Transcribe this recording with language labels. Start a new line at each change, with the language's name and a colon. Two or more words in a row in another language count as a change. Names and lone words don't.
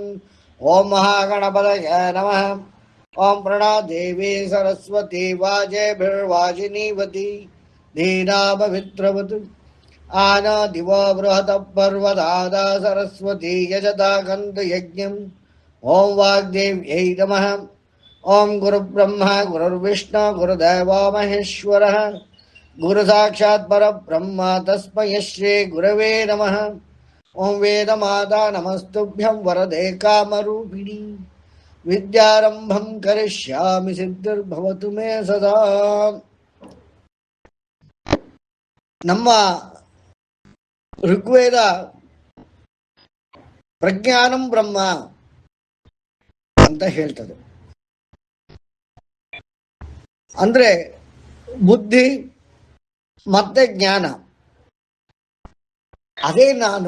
Sanskrit: ॐ महागणपतये नमः. ॐ प्रणादेवि सरस्वति वाजेभिर्वाजिनीवति धीनाभवित्रवतु आनादिव बृहत पर्वताद सरस्वति यजता कन्दु यज्ञम्. ॐ वाग्देव्यै नमः. ॐ गुरुब्रह्म गुरुर्विष्णु गुरुदेवो महेश्वर गुरु साक्षात् परब्रह्म तस्मै श्री गुरवे नमः. ॐ वेद माता नमस्तुभ्यं वरदे कामरूपिणि विद्यारम्भं करिष्यामि सिद्धिर्भवतु मे सदा.
Kannada: ನಮ್ಮ ಋಗ್ವೇದ
Sanskrit: प्रज्ञानं ब्रह्म
Kannada: ಅಂತ ಹೇಳ್ತದೆ. ಅಂದ್ರೆ ಬುದ್ಧಿ ಮತ್ತೆ ಜ್ಞಾನ, ಅದೇ ನಾನು.